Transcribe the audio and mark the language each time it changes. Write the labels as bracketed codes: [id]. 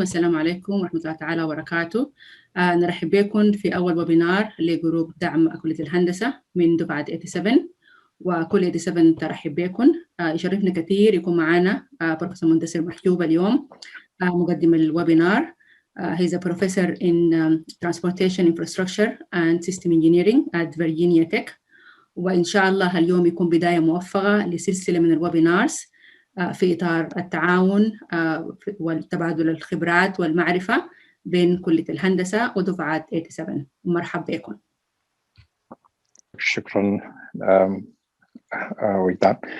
[ar] السلام عليكم ورحمة الله تعالى وبركاته. نرحب بكم في أول ويبينار لجروب دعم كلية الهندسة من دفعة 87، وكل 87 ترحب بكم. يشرفنا كثير يكون معنا بروفيسور منتصر محجوب اليوم مقدم الويبينار. [en] He's a professor in transportation infrastructure and system engineering at Virginia Tech. [ar] وإن شاء الله اليوم يكون بداية موفقة لسلسلة من الويبينارز في إطار التعاون والتبادل الخبرات والمعرفة بين كلية الهندسة ودفعات 87. مرحبا بكم. شكرا وجدان.